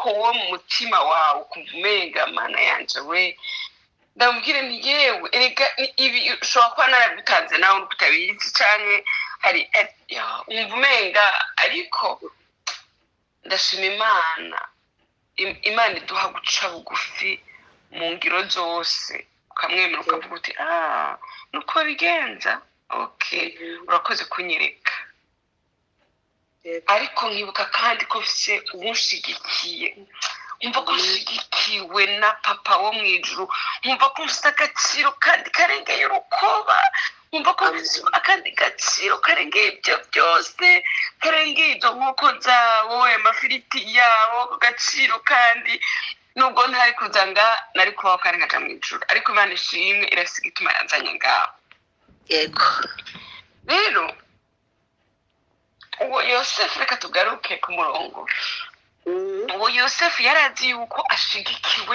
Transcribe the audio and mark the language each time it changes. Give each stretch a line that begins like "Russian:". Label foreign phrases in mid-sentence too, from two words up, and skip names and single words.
Rundi: wowe mu mutima wawe ukumva umenga mana yanje we ndamubwire nti yewe erega ibi ushobora kuba narabitanze nawe nuko utabizi cyane hari umva umenga ariko ndashima imana imana iduha guca bugufi mu ngiro zose ukamwemera ukavuga uti nuko bigenza okay urakoze kunyereka ariko nkibuka kandi ko mfise umushigikiye umva ko nshigikiwe na papa wo mu ijuru umva ko mfise agaciro kandi karengeye urukoba umva ko mfise akandi gaciro karengeye ibyo byose karengeye izo nkoko zawo amafiriti yawo agaciro kandi nubwo ntari kuza nari kubaho kandi nkaja mu ijuru ariko Imana ishimwe irasiga ituma yanzanye ngaho yego rero uwo Yosefu reka tugaruke ku murongo uwo Yosefu yarazi yuko ashigikiwe